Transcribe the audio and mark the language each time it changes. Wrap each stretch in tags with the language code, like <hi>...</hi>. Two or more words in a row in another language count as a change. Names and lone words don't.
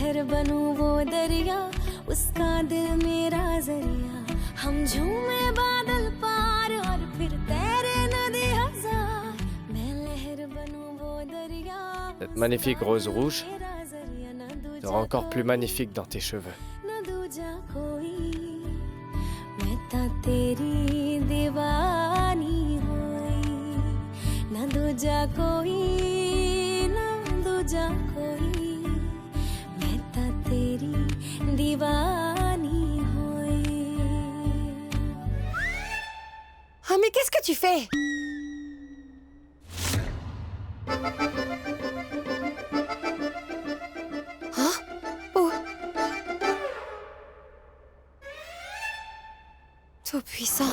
<hi>बनूं वो दरिया उसका दिल मेरा जरिया हम झूमे बादल पार और फिर तैरे नदी हजार मैं लहर बनूं वो दरिया</hi> <fr>Cette magnifique rose rouge</fr> <hi>मेरा जरिया न दूजा</hi> <fr>sera encore plus magnifique dans tes cheveux.</fr> <pa>ਨ ਦੂਜਾ ਕੋਈ ਮੈਂ ਤਾਂ ਤੇਰੀ ਦੀਵਾਨੀ ਹੋਈ ਨ ਦੂਜਾ ਕੋਈ ਮੈਂ ਤਾਂ ਤੇਰੀ ਦੀਵਾਨੀ ਹੋਈ</pa> <fr>Ah, mais qu'est-ce que tu fais? Hein? Où? Tout-puissant.</fr>